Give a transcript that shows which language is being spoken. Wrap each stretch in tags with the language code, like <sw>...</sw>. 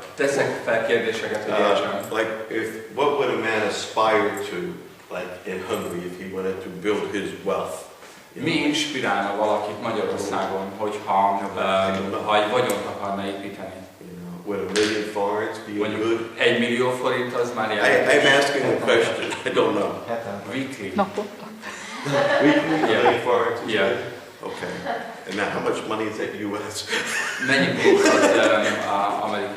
<hu>Teszek fel kérdéseket, hogy értsem.</hu> <en>What would a man aspire to, like in Hungary, if he wanted to build his wealth?</en> <hu>Mi inspirálna valakit Magyarországon, hogyha egy vagyont akarna építeni?</hu> <en>Would $1 million forints be good?</en> <hu>1 millió forint az már</hu> <en>I'm asking a question. I don't know. Weekly.</en> <hu>Naponta.</hu> <en>Weekly? $1 million forints? Yeah. Okay. And now how much money is that US?</en> <hu>Mennyi pénz az amerikai?</hu>